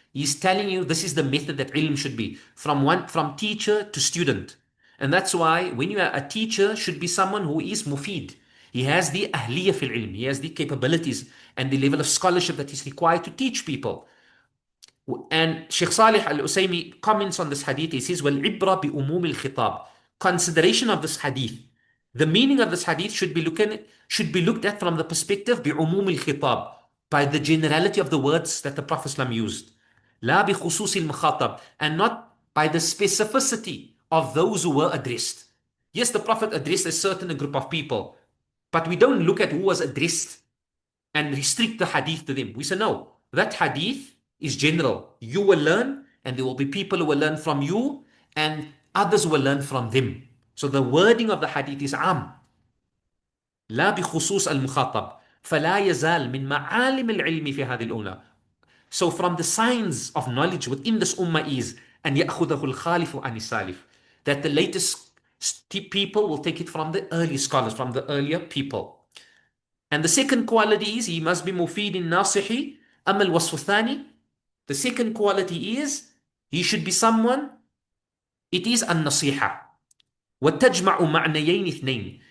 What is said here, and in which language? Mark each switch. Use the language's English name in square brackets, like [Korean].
[English] He's telling you this is the method that ilm should be, from teacher to student. And that's why when you are a teacher, should be someone who is mufid. He has the ahliyah fil ilm. He has the capabilities and the level of scholarship that is required to teach people. And Shaykh Sālih al-Usaymī comments on this hadith. He says, [Arabic] وَالْعِبْرَ بِأُمُومِ الْخِطَابِ. [English] Consideration of this hadith. The meaning of this hadith should be looked at from the perspective [Arabic] بِعُمُومِ الْخِطَابِ, [English] by the generality of the words that the Prophet ﷺ used. [Arabic] لا بخصوص المخاطب, [English] and not by the specificity of those who were addressed. Yes, the Prophet addressed a certain group of people, But we don't look at who was addressed and restrict the hadith to them. We say, no, that hadith is general. You will learn, and there will be people who will learn from you, and others will learn from them. So the wording of the hadith is am. [Arabic] لا بخصوص المخاطب فلا يزال من معالم العلم في هذه الأمة. [English] So from the signs of knowledge within this ummah is [Arabic] أن يأخذه الخالف عن السالف, [English] that the latest people will take it from the early scholars, from the earlier people. And the second quality is he must be [Arabic] مفيد ناصحي. أما الوصف الثاني, [English] the second quality is he should be someone, it is [Arabic] النصيحة وتجمع معنيين اثنين.